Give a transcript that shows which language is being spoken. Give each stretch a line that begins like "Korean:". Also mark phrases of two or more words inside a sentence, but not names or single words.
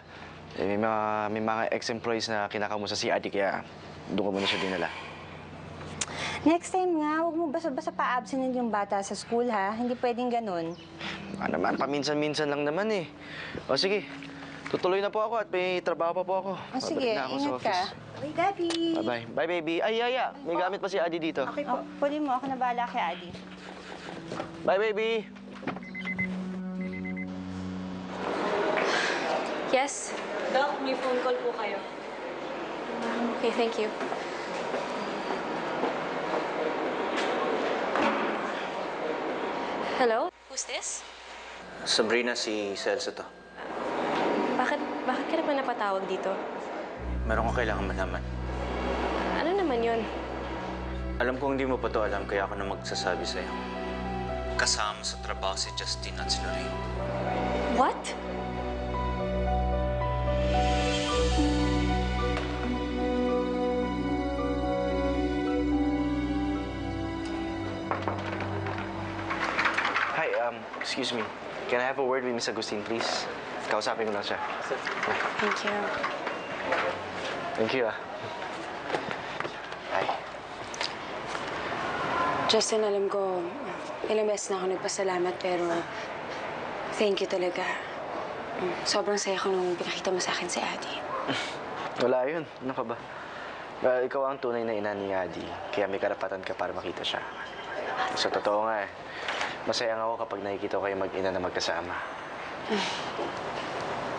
Filipino: May mga ex-employees na kinakamusta si Adi, kaya doon ko muna siya dinala.
English: Next time
Filipino: nga, huwag mo basta-basta pa-absent yung bata sa school, ha? Hindi pwedeng ganun. Naman, paminsan-minsan lang naman eh. O sige, tutuloy na po ako at may trabaho pa po ako. O sige, Babalik na ako sa ingat ka. office.
English: Okay, Daddy. Bye-bye. Bye, baby.
Filipino: Ay, Yaya, may gamit pa si Adi dito. Okay po. Pwede mo, ako na bahala kay Adi.
English: Bye, baby. Yes?
Filipino: Doc, may phone call po kayo.
English: Okay, thank you. Hello? Who's this?
Filipino: Sabrina, si Celso to. Bakit ka naman napatawag dito? Meron ko kailangan malaman. Ano naman yun? Alam kong hindi mo pa to alam, kaya ako na magsasabi sa'yo. Kasama sa trabaho si Justin at si Lorraine.
English: What? Hi, excuse me. Can I have a word with Miss Agustin, please?
Filipino: Kausapin ko lang siya.
English: Thank you. Thank you, ah. Hi.
Filipino: Justin, alam ko, ilang beses na ako nagpasalamat, pero
English: thank you
Filipino: talaga. Sobrang saya ko nung pinakita mo sa akin si Adi. Wala yun. Ano ka ba? Ikaw ang tunay na ina ni Adi, kaya may karapatan ka para makita siya. Sa totoo nga eh, masaya nga ako kapag nakikita ko kayo mag-ina na magkasama.